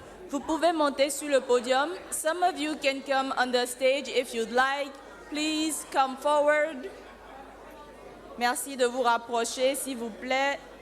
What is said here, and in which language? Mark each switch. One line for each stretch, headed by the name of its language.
French: Vous pouvez monter sur le podium.
English: Some of you can come on the stage if you'd like. Please come forward.
French: Merci de vous rapprocher, s'il vous plaît.